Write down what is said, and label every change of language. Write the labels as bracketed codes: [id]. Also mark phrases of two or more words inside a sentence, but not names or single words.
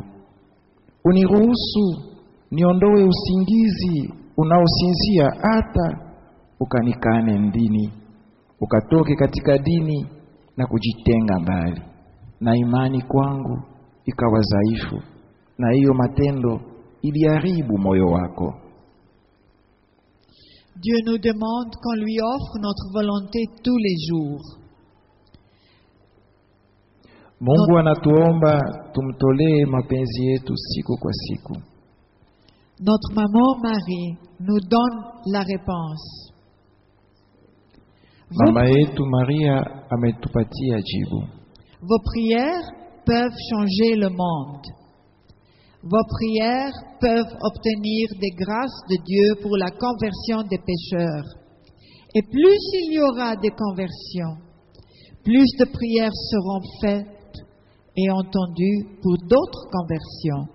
[sw] Uniruhusu niondoe usingizi unaosinzia, hata ukanikane ndini, ukatoke katika dini na kujitenga mbali, na imani kwangu ikawa dhaifu, na hiyo matendo iliharibu moyo wako. [fr] Dieu nous demande qu'on lui offre notre volonté tous les jours. [sw] Mungu anatuomba tumtolee mapenzi yetu siku kwa siku. [fr] Notre maman Marie nous donne la réponse. [sw] Mama yetu Maria ametupatia jibu. [fr] Vos prières peuvent changer le monde. Vos prières peuvent obtenir des grâces de Dieu pour la conversion des pécheurs. Et plus il y aura des conversions, plus de prières seront faites et entendues pour d'autres conversions.